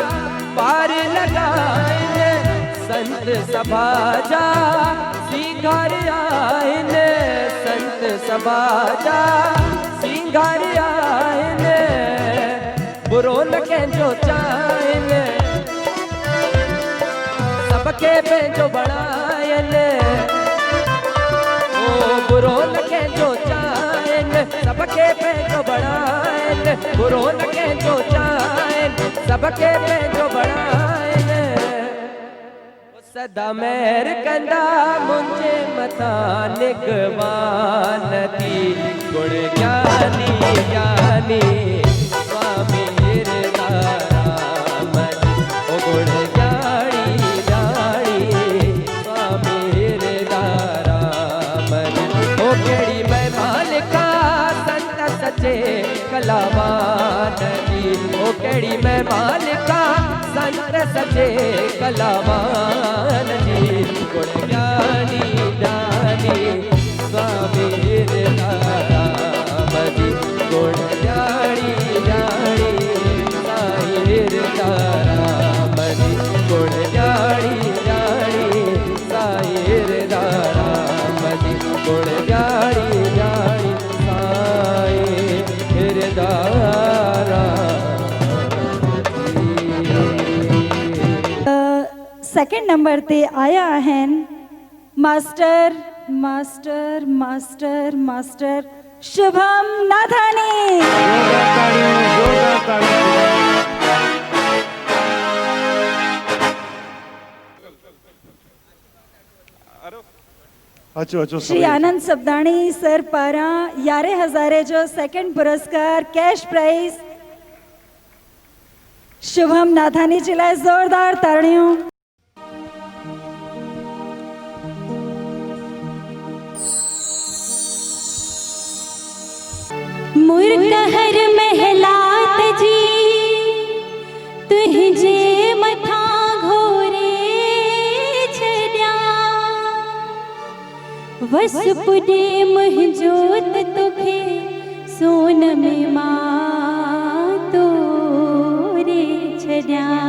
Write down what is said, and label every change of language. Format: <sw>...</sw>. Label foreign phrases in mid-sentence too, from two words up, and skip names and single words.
<sd>पार लगाए संत सभा जा सिंगार आए संत सभा जा सिंगार आए बुरो न कंहिंजो चाहे सबके पंहिंजो बणायनि बुरो न कंहिंजो चाहे सबके पंहिंजो बणाइनि बुरो न कंहिंजो चाहे सबके पंहिंजो बणाइनि सदा मेहर कंदा मुंहिंजे मथां निगवान थी गुण ज्ञानी ज्ञानी स्वामी हृदयाराम ओ गुण ज्ञानी ज्ञानी स्वामी हृदयाराम ओ केड़ी मैं मालिका संत सचे कलावान जी ओ केड़ी मैं मालिका संत सचे कलावान जी गुण ज्ञानी ज्ञानी स्वामी हृदयाराम जी गुण ज्ञानी ज्ञानी साईं हृदयाराम जी गुण ज्ञानी ज्ञानी साईं हृदयाराम जी गुण ज्ञानी ज्ञानी साईं हृदयाराम</sd> <en>second number</en> <sd>ते आया आहिनि मास्टर मास्टर मास्टर मास्टर शुभम नाथानी। अचो अचो श्री आनंद सबदाणी सर पारां 11,000 जो सेकंड पुरस्कार</sd> <en>cash prize</en> <sd>शुभम नाथानी जे लाइ ज़ोरदार ताड़ियूं। मुरकहर महलात जी तुझे मथा घोरे छड्या वस पुडे मुंहिंजो त तोखे सोन में मां तोरे छड्या</sd>